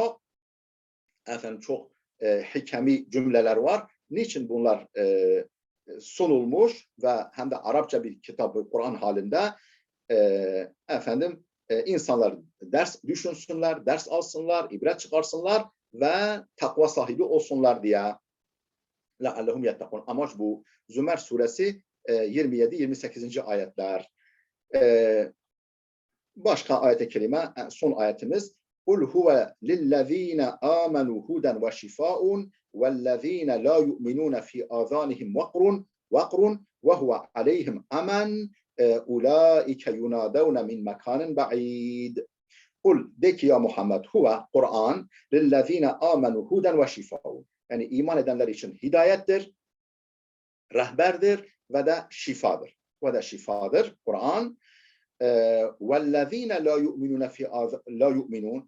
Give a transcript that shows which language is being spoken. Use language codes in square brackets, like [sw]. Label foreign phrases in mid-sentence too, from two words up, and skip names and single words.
[tr] Çok hikemi cümleler var. Niçin bunlar sunulmuş ve hem de Arapça bir kitabı Kur'an halinde insanlar ders düşünsünler, ders alsınlar, ibret çıkarsınlar ve takva sahibi olsunlar diye. [ar] لَعَلَّهُمْ يَتَّقُونَ. [tr] Amaç bu. Zümer suresi 27-28. ayetler. Başka ayet-i kerime, son ayetimiz [ar] قُلْ هُوَ لِلَّذ۪ينَ آمَنُوا هُدًا وَشِفَاءٌ وَالَّذ۪ينَ لَا يُؤْمِنُونَ فِي آذَانِهِمْ وَقْرٌ وَهُوَ عَلَيْهِمْ أَمَنٌ اُولَٰئِكَ يُنَادَوْنَ مِنْ مَكَانٍ بَعِيدٍ. Kul [tr] de ki ya Muhammed [ar] هو القرآن للذين آمنوا هدى وشفاء. [tr] Yani iman edenler için hidayettir, rehberdir ve de şifadır. Ve de şifadır Kur'an. [ar] والذين لا يؤمنون لا يؤمنون.